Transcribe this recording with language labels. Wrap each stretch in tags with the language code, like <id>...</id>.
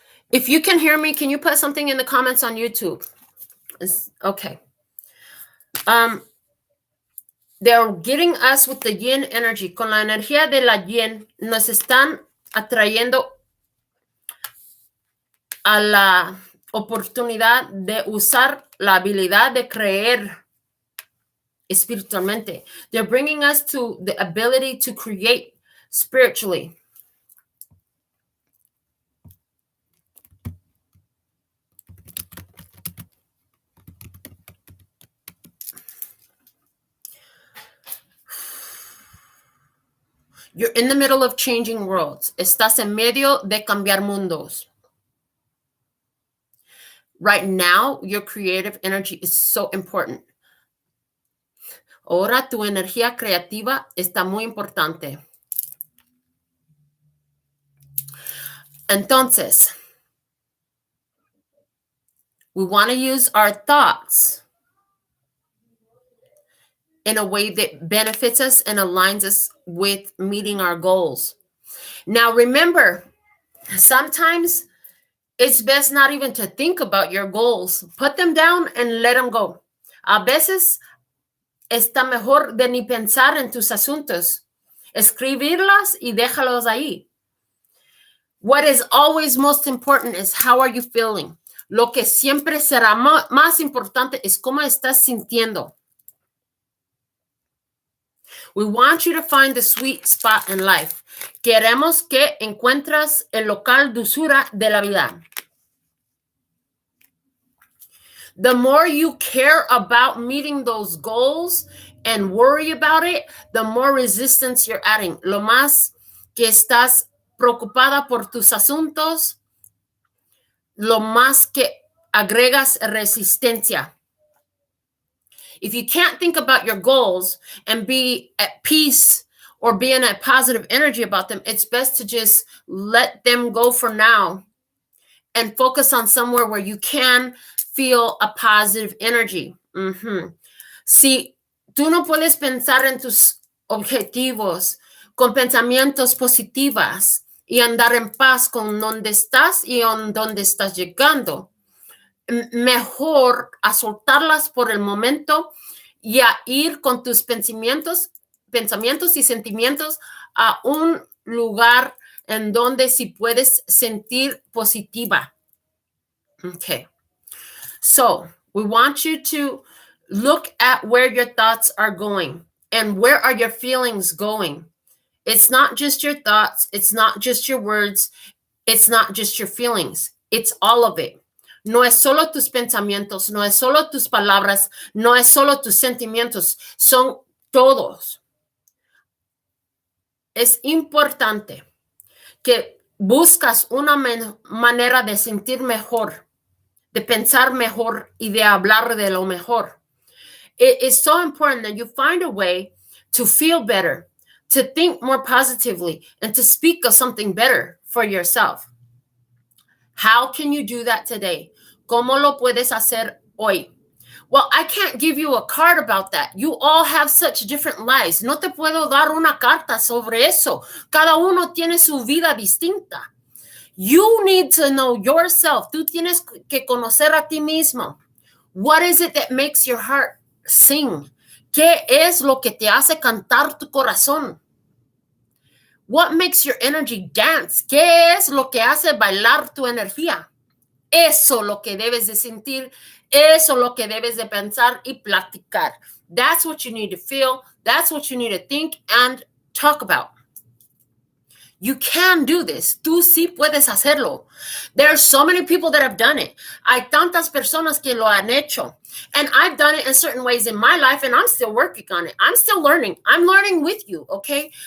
<en>If you can hear me, can you put something in the comments on YouTube? Okay. They're getting us with the yin energy.</en> <es>Con la energía de la yin, nos están atrayendo a la oportunidad de usar la habilidad de creer espiritualmente.</es> <en>They're bringing us to the ability to create spiritually. You're in the middle of changing worlds.</en> <es>Estás en medio de cambiar mundos.</es> <en>Right now, your creative energy is so important.</en> <es>Ahora tu energía creativa está muy importante.</es> <en>Entonces, we want to use our thoughts in a way that benefits us and aligns us with meeting our goals. Now, remember, sometimes it's best not even to think about your goals. Put them down and let them go.</en> <es>A veces está mejor de ni pensar en tus asuntos. Escribirlas y déjalos ahí.</es> <en>What is always most important is how are you feeling.</en> <es>Lo que siempre será más importante es cómo estás sintiendo.</es> <en>We want you to find the sweet spot in life.</en> <es>Queremos que encuentres el local dulzura de la vida.</es> <en>The more you care about meeting those goals and worry about it, the more resistance you're adding.</en> <es>Lo más que estás preocupada por tus asuntos, lo más que agregas resistencia.</es> <en>If you can't think about your goals and be at peace or be in a positive energy about them, it's best to just let them go for now and focus on somewhere where you can feel a positive energy.</en> <es>Si tú no puedes pensar en tus objetivos con pensamientos positivos y andar en paz con donde estás y donde estás llegando. Mejor a soltarlas por el momento y a ir con tus pensamientos y sentimientos a un lugar en donde sí puedes sentir positiva.</es> <en>Okay. So we want you to look at where your thoughts are going and where are your feelings going. It's not just your thoughts. It's not just your words. It's not just your feelings. It's all of it.</en> <es>No es solo tus pensamientos, no es solo tus palabras, no es solo tus sentimientos, son todos. Es importante que buscas una manera de sentir mejor, de pensar mejor y de hablar de lo mejor.</es> <en>It is so important that you find a way to feel better, to think more positively, and to speak of something better for yourself. How can you do that today?</en> <es>¿Cómo lo puedes hacer hoy?</es> <en>Well, I can't give you a card about that. You all have such different lives.</en> <es>No te puedo dar una carta sobre eso. Cada uno tiene su vida distinta.</es> <en>You need to know yourself.</en> <es>Tú tienes que conocer a ti mismo.</es> <en>What is it that makes your heart sing?</en> <es>¿Qué es lo que te hace cantar tu corazón?</es> <en>What makes your energy dance?</en> <es>¿Qué es lo que hace bailar tu energía? Eso lo que debes de sentir, eso lo que debes de pensar y platicar.</es> <en>That's what you need to feel. That's what you need to think and talk about. You can do this.</en> <es>Tú sí puedes hacerlo.</es> <en>There are so many people that have done it.</en> <es>Hay tantas personas que lo han hecho.</es> <en>And I've done it in certain ways in my life, and I'm still working on it. I'm still learning. I'm learning with you, okay?</en>